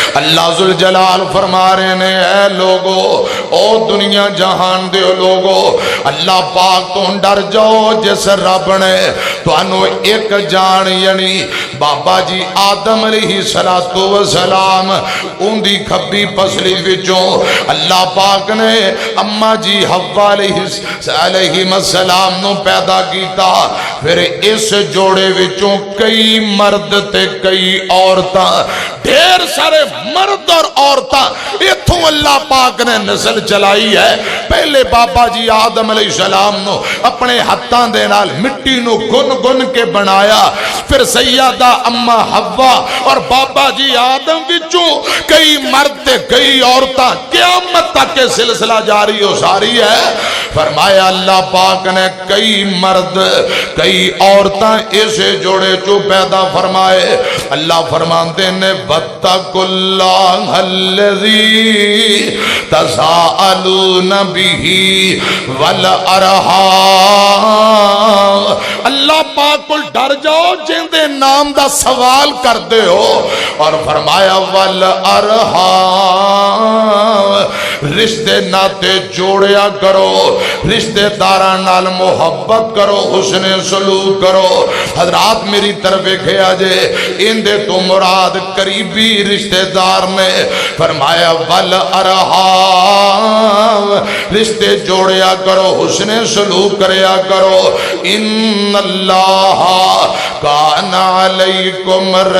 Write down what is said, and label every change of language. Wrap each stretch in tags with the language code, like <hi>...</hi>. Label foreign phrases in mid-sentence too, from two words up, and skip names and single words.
<pa>اللہ ذوالجلال فرما رہے نے اے لوگو او دنیا جہان دے لوگو اللہ پاک تو ڈر جاؤ جس رب نے تو انو ایک جان یعنی بابا جی آدم</pa> <ar>علیہ السلام</ar> <pa>ان دی کھبی پسلی وچوں اللہ پاک نے اما جی حوا</pa> <ar>علیہ السلام</ar> <pa>نو پیدا کیتا پھر اس جوڑے وچوں کئی مرد تے کئی عورتاں ڈھیر سارے مرد اور عورتاں اتھوں اللہ پاک نے نسل چلائی ہے پہلے بابا جی آدم</pa> <ar>علیہ السلام</ar> <pa>نو اپنے ہتھاں دے نال مٹی نو گن گن کے بنایا پھر سیدہ اما حوا اور بابا جی آدم وچوں کئی مرد تے کئی عورتاں قیامت تک کے سلسلہ جاری و ساری ہے فرمایا اللہ پاک نے کئی مرد کئی عورتاں اسے جوڑے چو پیدا فرمائے اللہ فرماتے نے</pa> <ar>وَاتَّقُوا اللَّهَ الَّذِي تَسَاءَلُونَ بِهِ وَالْأَرْحَامَ</ar> <pa>اللہ پاک کو ڈر جاؤ جن دے نام دا سوال کر دے ہو اور فرمایا وَالْأَرْحَامَ رشتے ناتے جوڑیا کرو رشتے داران نال محبت کرو حسن سلوک کرو حضرات میری طرف کھیا جے ان دے تو مراد قریبی رشتے دار نے فرمایا وَالْأَرْحَامَ رشتے جوڑیا کرو حسن سلوک کریا کرو</pa> <ar>ان اللہ کان علیکم</ar>